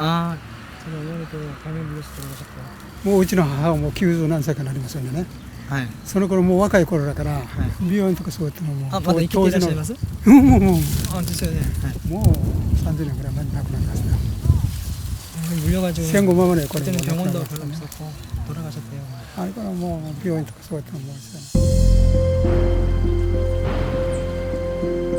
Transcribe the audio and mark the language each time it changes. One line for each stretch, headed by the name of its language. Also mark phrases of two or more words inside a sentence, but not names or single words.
Japanese: ああ、それを言われて大変ですけど、もううちの母はもう90何歳かなりますよね。はい。その頃もう若い頃だから、病院とかそうやってのもまだ生きていらっしゃいます？もあ、ですよね。もう30年ぐらい前に亡くなりましたよ。戦後間もねこれも
Korean: 병원도 별로 없었고 돌아가셨대요. 아니 그럼 뭐 병원 또
Japanese: そうやってのもう